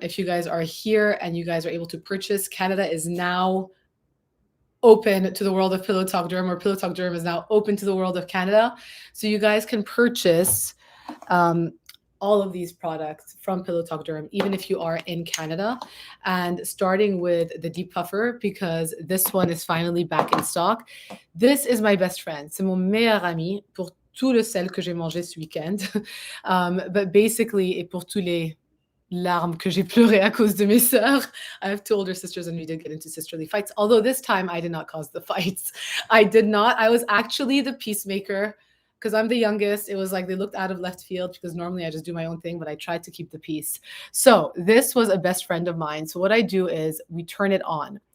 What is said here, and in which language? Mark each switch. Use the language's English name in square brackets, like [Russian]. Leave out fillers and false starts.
[English] If you guys are here and you guys are able to purchase, Canada is now open to the world of Pillow Talk Derm, or Pillow Talk Derm is now open to the world of Canada. So you guys can purchase all of these products from Pillow Talk Derm, even if you are in Canada. And starting with the Depuffer, because this one is finally back in stock. This is my best friend. [French] C'est mon meilleur ami pour tout le sel que j'ai mangé ce week-end. [English] But basically, [French] et pour tous les larmes que j'ai pleuré à cause de mes sœurs. [English] I have 2 older sisters and we did get into sisterly fights. Although this time I did not cause the fights. I did not. I was actually the peacemaker because I'm the youngest. It was like they looked out of left field because normally I just do my own thing, but I tried to keep the peace. So this was a best friend of mine. So what I do is we turn it on.